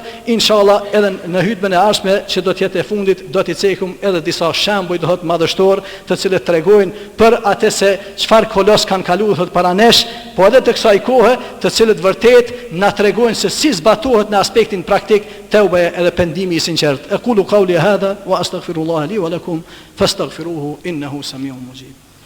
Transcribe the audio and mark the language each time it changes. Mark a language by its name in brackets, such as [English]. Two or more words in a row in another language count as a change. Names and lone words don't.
[Albanian] Inshallah edhe në hutbën e ardhshme që do të jetë e fundit, do t'i cekum edhe disa shembuj do thotë madhështor, të cilët tregojnë për atë se çfarë kolos kanë kaluar thotë para nesh, po edhe të kësaj kohe, të cilët vërtet na tregojnë se si zbatohet në aspektin praktik tauba edhe pendimi I sinqert. [Arabic] أقول قولي هذا وأستغفر الله لي ولكم فاستغفروه إنه سميع مجيب.